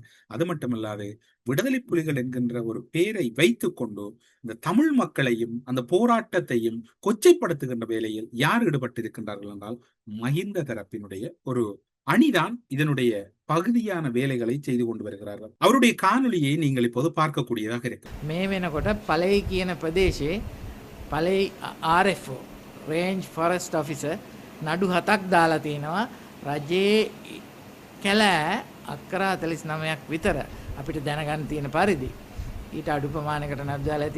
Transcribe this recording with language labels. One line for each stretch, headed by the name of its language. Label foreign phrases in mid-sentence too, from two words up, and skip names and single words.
Tamil: அது மட்டுமல்லாது விடுதலை புலிகள் என்கின்ற ஒரு பெயரை வைத்துக் கொண்டு இந்த தமிழ் மக்களையும் அந்த போராட்டத்தையும் கொச்சைப்படுத்துகின்ற வேலையில் யார் ஈடுபட்டிருக்கின்றார்கள் என்றால் மஹிந்த தரப்பினுடைய ஒரு அணிதான் இதனுடைய பகுதியான வேலைகளை செய்து கொண்டு வருகிறார்கள். அவருடைய காணொலியை நீங்கள் இப்போது பார்க்கக்கூடியதாக இருக்கு.
Sinhala: මේ වෙනකොට පළයි කියන ප්‍රදේශයේ පළයි RFO
English: Range Forest Officer
Sinhala: නඩු 7ක් දාලා තිනවා. රජයේ කැලෑ අක්කර 49ක් විතර අපිට දැනගන්න තියෙන පරිදි ඊට අඩු ප්‍රමාණයකට නඩු දාලා ඇති.